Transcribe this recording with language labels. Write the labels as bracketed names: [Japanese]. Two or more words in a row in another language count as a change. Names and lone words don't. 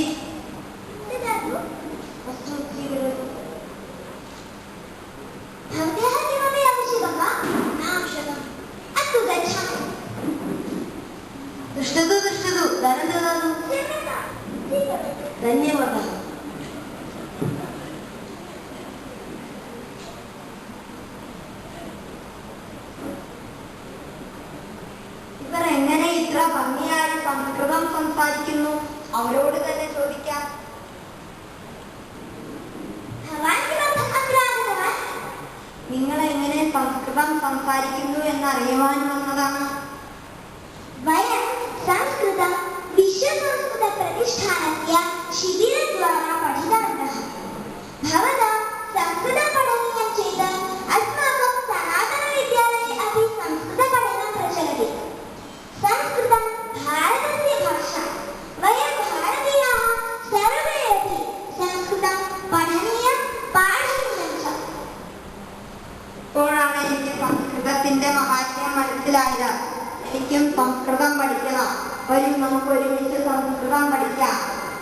[Sanskrit] ददातु। अस्तु स्वीकरोतु। भवत्याः किमपि आवश्यकं वा? न आवश्यकम्। अस्तु गच्छामि। तिष्ठतु तिष्ठतु धनं ददातु। क्षम्यतां, स्वीकरोतु। धन्यवादः। [Malayalam] ഇവർ എങ്ങനെ ഇത്ര ഭംഗിയായി സംസ്കൃതം സംസാരിക്കുന്നു? അവരോട് തന്നെ ചോദിക്കാം. [Sanskrit] भवान् किमर्थम् अत्र आगतवान्? [Malayalam] നിങ്ങൾ എങ്ങനെ സംസ്കൃതം സംസാരിക്കുന്നു എന്നറിയുവാൻ വന്നതാണ്. [Sanskrit] वयं संस्कृतं विश्वसंस्कृतप्रतिष्ठानस्य शिबिरद्वारा पठितवन्तः। भवता संस्कृतं पठनीयं चेत् अस्माकं सनातनविद्यालये अपि संस्कृतपठनं प्रचलति। संस्कृतं भारतस्य भाषा। वयं भारतीयाः सर्वे अपि संस्कृतं पठनीयं पाठनीयं च। [Malayalam] ഇപ്പോഴാണ് എനിക്ക് സംസ്കൃതത്തിന്റെ മഹാത്മ്യം മനസ്സിലായത്. എനിക്കും സംസ്കൃതം പഠിക്കണം. വരും നമുക്ക് ഒരുമിച്ച് സംസ്കൃതം പഠിക്കാം.